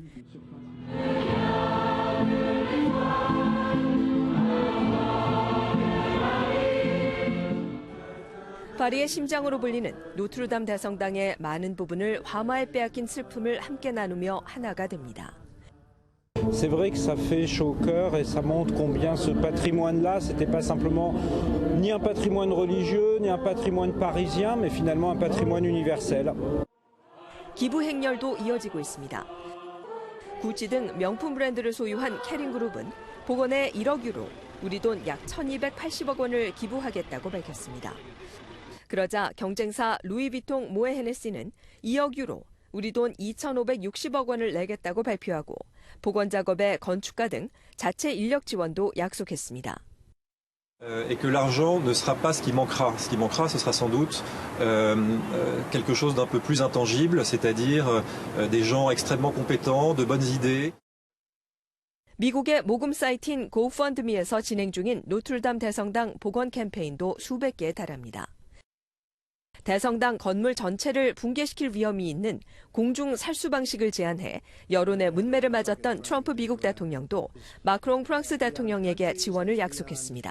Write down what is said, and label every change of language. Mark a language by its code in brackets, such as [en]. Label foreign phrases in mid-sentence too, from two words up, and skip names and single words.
[ko] 파리의 심장으로 불리는 노트르담 대성당의 많은 부분을 화마에 빼앗긴 슬픔을 함께 나누며 하나가 됩니다. [fr] C'est vrai que ça fait chaud au cœur et ça montre combien ce patrimoine-là, c'était pas simplement ni un patrimoine religieux, ni un patrimoine parisien, mais finalement un patrimoine universel. [ko] 기부 행렬도 이어지고 있습니다. 구찌 등 명품 브랜드를 소유한 캐링그룹은 복원에 1억 유로, 우리 돈 약 1,280억 원을 기부하겠다고 밝혔습니다. 그러자 경쟁사 루이비통 모에 헤네시는 2억 유로, 우리 돈 2,560억 원을 내겠다고 발표하고 복원 작업에 건축가 등 자체 인력 지원도 약속했습니다. [fr] Et que l'argent ne sera pas ce qui manquera. Ce qui manquera, ce sera sans doute quelque chose d'un peu plus intangible, c'est-à-dire des gens extrêmement compétents, de bonnes idées. [ko] 미국의 모금 사이트인 고펀드미에서 진행 중인 노트르담 대성당 복원 캠페인도 수백 개에 달합니다. 대성당 건물 전체를 붕괴시킬 위험이 있는 공중 살수 방식을 제안해 여론의 문매를 맞았던 트럼프 미국 대통령도 마크롱 프랑스 대통령에게 지원을 약속했습니다.